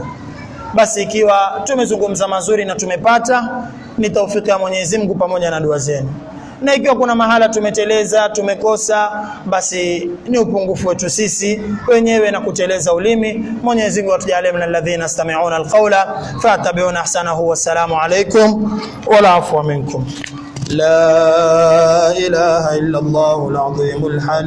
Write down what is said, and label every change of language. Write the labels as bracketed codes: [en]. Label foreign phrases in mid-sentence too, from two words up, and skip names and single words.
[sw] Basi ikiwa tumezungumza mazuri na tumepata, ni taufiki ya Mwenyezi Mungu pamoja na dua zenu. Na ikiwa kuna mahala tumeteleza, tumekosa, basi ni upungufu wetu sisi wenyewe na kuteleza ulimi. Mwenyezi Mungu atujalie [ar] من الذين يستمعون القول فيتبعون أحسنه. والسلام عليكم ولا عفوا منكم. لا إله إلا الله العظيم الحليم.